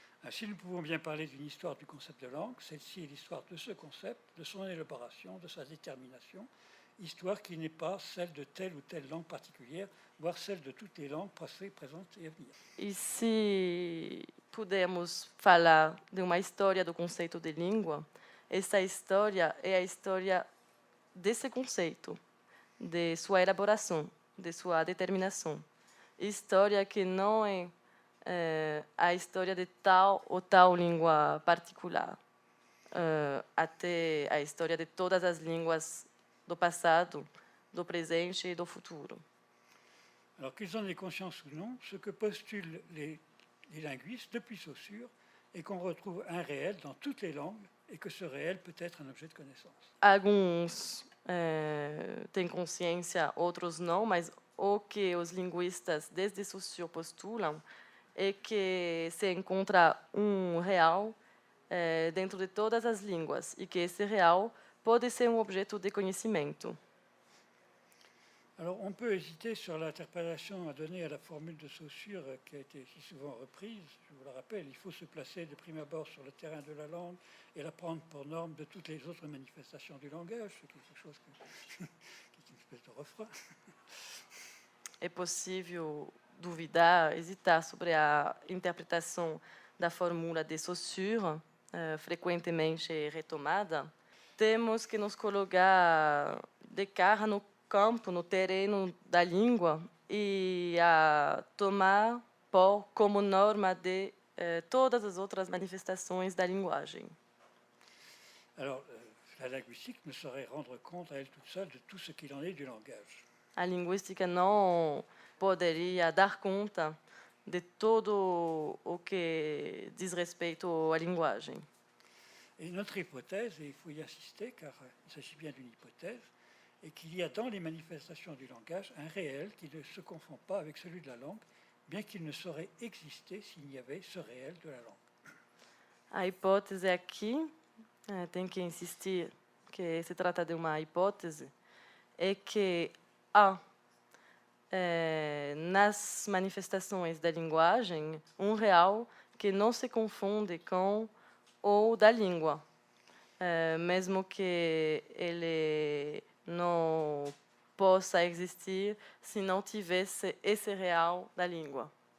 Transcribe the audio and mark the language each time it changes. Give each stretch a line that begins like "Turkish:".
French: Si nous pouvons bien parler d'une histoire du concept de langue, celle-ci est l'histoire de ce concept, de son élaboration, de sa détermination, histoire qui n'est pas celle de telle ou telle langue particulière, voire celle de toutes les langues passées, présentes et à venir.
Portuguese: E se pudermos falar de uma história do conceito de língua, essa história é a história desse conceito, de sua elaboração, de sua determinação. História que não é a história de tal ou tal língua particular, até a história de todas as línguas do passado, do presente e do futuro.
French: Alors qu'ils en aient conscience ou non, ce que postulent les linguistes depuis Saussure est qu'on retrouve un réel dans toutes les langues et que ce réel peut être un objet de connaissance.
Portuguese: Alguns têm consciência, outros não, mas o que os linguistas desde Saussure postulam é que se encontra real dentro de todas as línguas e que esse real pode ser objeto de conhecimento.
French: Alors, on peut hésiter sur l'interprétation à donner à la formule de Saussure qui a été si souvent reprise. Je vous le rappelle, il faut se placer de prime abord sur le terrain de la langue et la prendre pour norme de toutes les autres manifestations du langage, ce qui est quelque chose qui est une espèce de refrain.
Portuguese: É possível duvidar, hesitar sobre a interpretação da fórmula de Saussure, frequentemente retomada. Temos que nos colocar de cara no campo, no terreno da língua e a tomar como norma de todas as outras manifestações da linguagem.
French: Alors, la linguistique ne saurait rendre compte à elle toute seule de tout ce qu'il en est du langage.
Portuguese: A linguística não poderia dar conta de todo o que diz respeito à linguagem.
French: Et notre hypothèse, et il faut y insister car il s'agit bien d'une hypothèse, est qu'il y a dans les manifestations du langage un réel qui ne se confond pas avec celui de la langue, bien qu'il ne saurait exister s'il n'y avait ce réel de la langue.
Portuguese: A hipótese aqui, tem que insistir que se trata de uma hipótese, é que há nas manifestações da linguagem real que não se confunde com o da língua, mesmo que ele não possa existir se não tivesse esse real da língua.